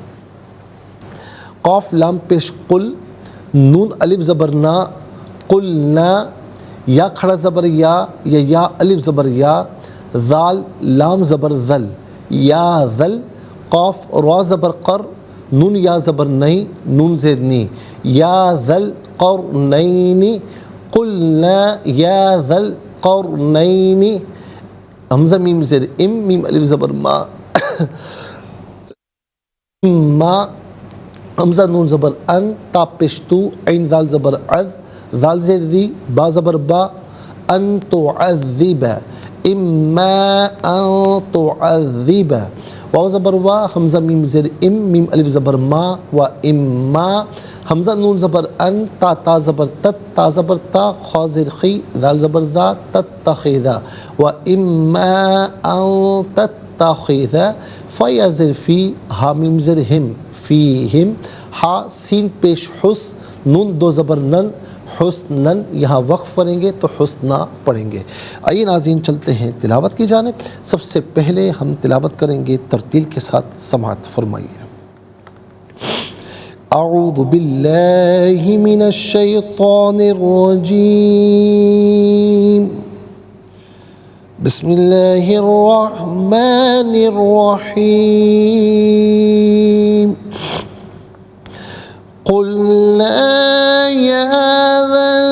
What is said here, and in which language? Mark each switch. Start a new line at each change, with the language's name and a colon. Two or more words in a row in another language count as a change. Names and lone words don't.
Urdu: قاف لام پیش قل، نون الف زبر نا، قلنا، یا کھڑا زبر یا الف زبر یا، ذال لام زبر ذل، یا ذل، قاف را زبر قر، نون یا زبر نئی، نون زیر نی، یا ذل قرنین،
Arabic: قلنا یا ذا القرنین،
Urdu: حمزہ میم زیر ام، میم الف زبر ما، ما، حمزہ نون زبر ان، تا پیش تو، عین ذال زبر عذ، ذال زیر دی، با زبر با،
Arabic: ان تعذب، اما ان تعذب،
Urdu: واو زبر وا، حمزہ میم زیر ام، میم الف زبر ما، و اما، حمزہ نون زبر ان، تا زبر تت، تا زبر تا، خا زیر خی، ذال زبر ذا، تتخذا،
Arabic: و اما ان تتخذا،
Urdu: فا زیر فی، ہا میم زیر ہم، فیہم، ہا سین پیش حس، نون 2 زبر نن، حسنن، یہاں وقف کریں گے تو حسنا پڑھیں گے۔ آئیے ناظرین چلتے ہیں تلاوت کی جانب۔ سب سے پہلے ہم تلاوت کریں گے ترتیل کے ساتھ، سماعت فرمائیے۔
Arabic: اعوذ باللہ من الشیطان الرجیم، بسم اللہ الرحمن الرحیم، قلنا یا ذا